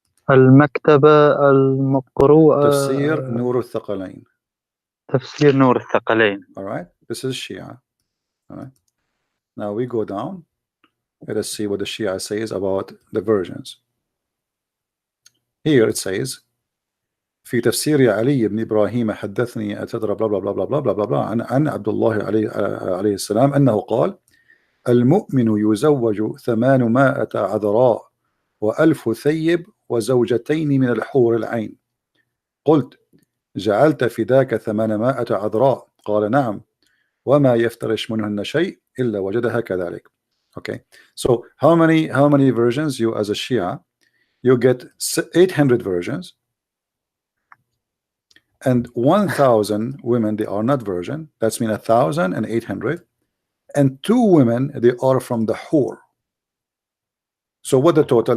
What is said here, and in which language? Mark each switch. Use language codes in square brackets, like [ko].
[ar] المكتبة المقروءة [en] Tafsir Nur al-Thaqalain. [ar] تفسير نور الثقلين. [en] All right. This is Shia. All right. Now we go down. Let us see what the Shia says about the versions. Here it says [ar] في تفسير علي بن إبراهيم حدثني أتدرى بلا بلا بلا بلا بلا بلا بلا عن عبد الله عليه السلام أنه قال المؤمن يزوج 800 عذراء و1000 ثيب وزوجتين من الحور العين. قلت جعلت فداك 800 عذراء؟ قال نعم وما يفترش منهن شيء إلا وجدها كذلك. [en] Okay, so how many versions you as a Shia? You get 800 versions, and 1,000 women they are not virgin. That's mean 1,800, and 2 women they are from the whore. So what the total?